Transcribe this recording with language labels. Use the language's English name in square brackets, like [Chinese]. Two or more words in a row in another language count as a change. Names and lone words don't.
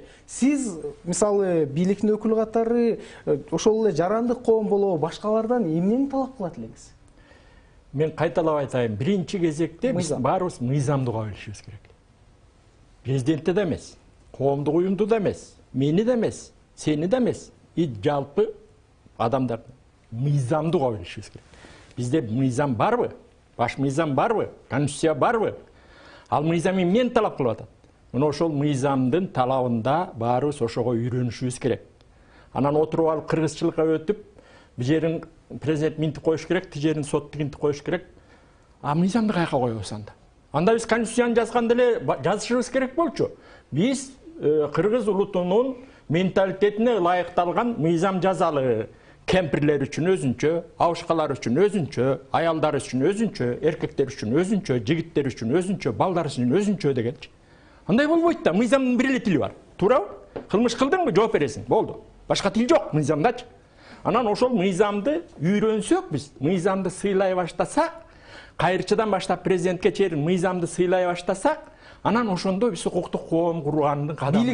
[Kyrgyz] Сиз мисалы бийликтин өкүлү катары ошол эле жарандык коом болобу, башкалардан эмнени талап кылат элеңиз? Мен кайталап айтайын, биринчи кезекте биз баарыбыз мыйзамды уга билишибиз керек. Президентти да эмес, коомдук уюмду да эмес, мени да эмес, сени да эмес, жалпы адамдар мыйзамды уга билишибиз керек. Бизде мыйзам барбы? Баш мыйзам барбы? Конституция барбы? Ал мыйзам эмнени талап кылып атат. Mına ошол мыйзамдын талабында баарыбыз ошого үйрөнүшүбүз керек. Анан отуруп алып кыргызчылыкка өтүп, бир жерин президент минтип коюш керек, тил жерин сот минтип коюш керек. А мыйзамды каяка коебуз анда? Анда биз конституцияны жазганда эле жазышыбыз керек болчу. Биз кыргыз улутунун менталитетине ылайыкталган мыйзам жазалы. Кемпирлер үчүн өзүнчө, абышкалар үчүн өзүнчө, аялдар үчүн өзүнчө, эркектер үчүн өзүнчө, жигиттер үчүн өзүнчө, балдар үчүн өзүнчө дегенчи. Андай болбойт да, мыйзамдын бир эле тили бар. Туурабы? Кылмыш кылдыңбы, жооп бересиң, болду. Башка тил жок мыйзамдачы. Анан ошол мыйзамды үйрөнсөк биз, мыйзамды сыйлай баштасак, кайрчыдан баштап президентке чейин мыйзамды сыйлай баштасак, анан ошондо биз укуктук коом курганын кадамын